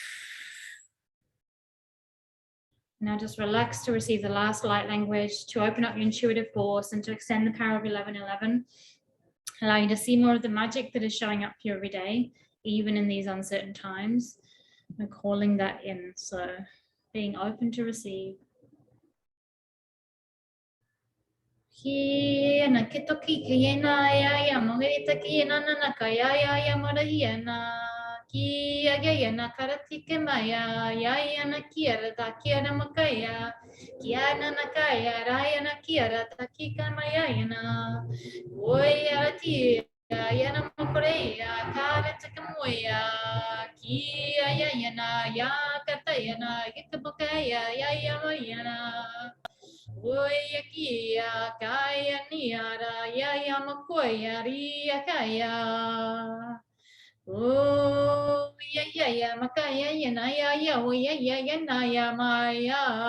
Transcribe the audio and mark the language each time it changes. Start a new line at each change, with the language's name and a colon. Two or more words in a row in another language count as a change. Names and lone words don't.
English: Now just relax to receive the last light language, to open up your intuitive force and to extend the power of 11:11. Allow you to see more of the magic that is showing up for you every day, even in these uncertain times. And calling that in. So being open to receive. Ki na kitoki ki na ya mohita ki na na ka ya marahiana ki ya na karati ke maya ya na kiara ta kiara makaya ki na kaya raya na kiara ta ki ka maya na oi arati ya na mokoreya kare te kamoya ki ya na ya kata ya na kikabokaya ya maya Oyakia kaya niara ya yamakoya ria kaya. Oh ya makaya yana ya oh ya yana ya maya.